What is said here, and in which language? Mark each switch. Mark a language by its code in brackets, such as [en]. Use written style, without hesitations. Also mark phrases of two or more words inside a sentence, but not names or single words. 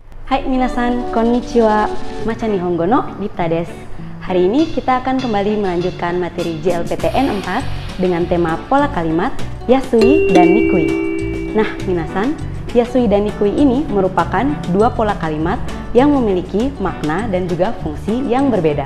[ja] はい皆さん、こんにちは、マチャ日本語の Dipta です. [id] Hari ini kita akan kembali melanjutkan materi JLPTN 4 dengan tema pola kalimat Yasui dan Nikui. Nah minasan, Yasui dan Nikui ini merupakan dua pola kalimat yang memiliki makna dan juga fungsi yang berbeda.